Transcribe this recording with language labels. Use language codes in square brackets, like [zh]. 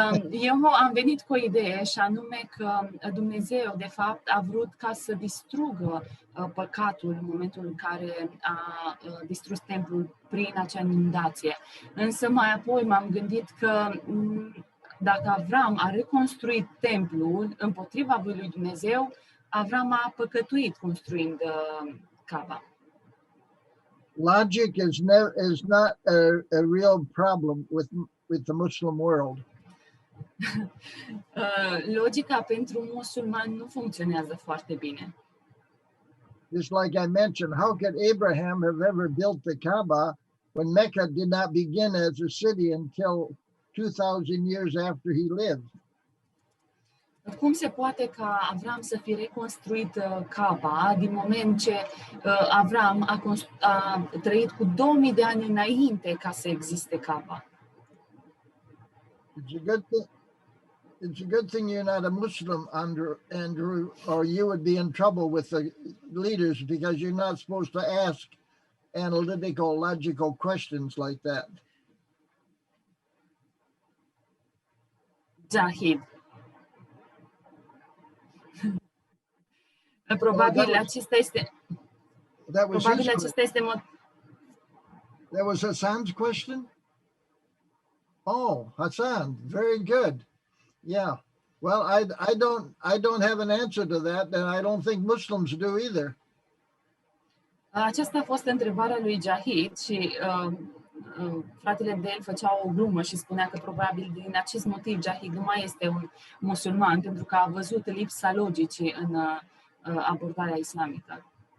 [ro] Eu am venit cu o idee și anume că Dumnezeu, de fapt, a vrut ca să distrugă păcatul în momentul în care a distrus templul prin acea inundație. Însă mai apoi m-am gândit că dacă Avram a reconstruit templul împotriva voii lui Dumnezeu, Avram a păcătuit construind Kaaba. [en] Logic is not a real problem with the Muslim world. [ro] Logica pentru musulmani nu funcționează foarte bine. [en] Just like I mentioned, how could Abraham have ever built the Kaaba when Mecca did not begin as a city until 2000 years after he lived? [ro] Cum se poate ca Avram să fi reconstruit Kaaba din moment ce Avram a trăit cu 2000 de ani înainte ca să existe Kaaba? [en] It's a good thing you're not a Muslim, Andrew, or you would be in trouble with the leaders because you're not supposed to ask analytical, logical questions like that. Jahid. [ro] Probabil acesta este. [en] That was [ro] probabil acesta este [en] That was Hassan's question? Oh, Hassan, very good. Yeah. Well, I don't have an answer to that, and I don't think Muslims do either. [ro] Aceasta a fost întrebarea lui Jahid și fratele de el făcea o glumă și spunea că probabil din acest motiv Jahid nu mai este un musulman, pentru că a văzut lipsa logicii în abordarea islamică.